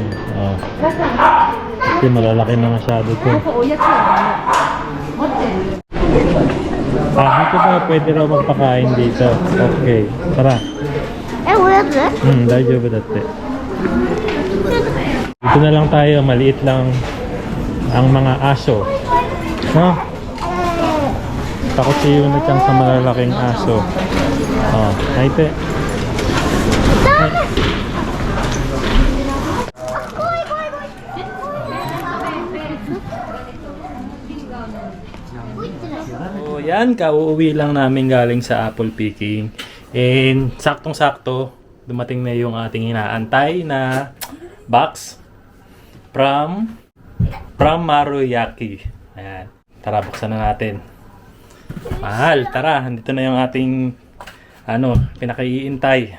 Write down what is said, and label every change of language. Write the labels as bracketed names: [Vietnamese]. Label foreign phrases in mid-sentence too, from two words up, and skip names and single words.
[Filipino] Oh. Kasi malalaki na masyado to. Dito ba pwede raw magpakain dito? Okay. Tara. [Japanese] え、おやつ？大丈夫だって. [Filipino] Dito na lang tayo, maliit lang ang mga aso. No? Takot si Yuna Chang sa malalaking aso. Oh, naite. So yan, kauuwi lang namin galing sa [English] apple picking. [Filipino] And saktong-sakto, dumating na yung ating inaantay na box from Maruyaki. Ayan, tara buksan na natin. Mahal, tara, nandito na yung ating pinakaiintay.